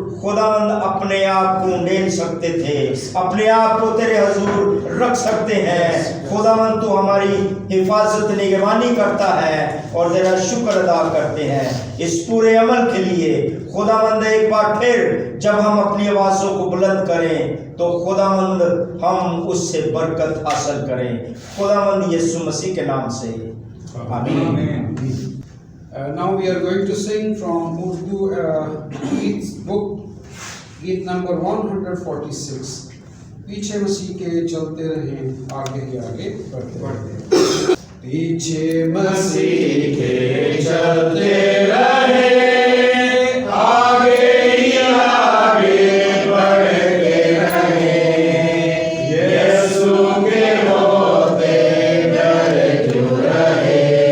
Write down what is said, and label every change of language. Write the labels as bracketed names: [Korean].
[Urdu] خداوند اپنے آپ کو ڈھیل سکتے تھے، اپنے آپ کو تیرے حضور رکھ سکتے ہیں۔ خداوند تو ہماری حفاظت نگہبانی کرتا ہے اور تیرا شکر ادا کرتے ہیں اس پورے عمل کے لیے۔ خداوند ایک بار پھر جب ہم اپنی آوازوں کو بلند کریں تو خداوند ہم اس سے برکت حاصل کریں، خداوند یسوع مسیح کے نام سے آمین۔ [English] Now we are going to sing from Urdu Geets book, Geet number 146. [Urdu] پیچھے مسیح کے چلتے رہیں، آگے ہی آگے بڑھتے بڑھتے۔ پیچھے مسیح کے چلتے رہیں، آگے ہی آگے بڑھتے رہیں، یسوع کے ہوتے ڈر کیوں رہے،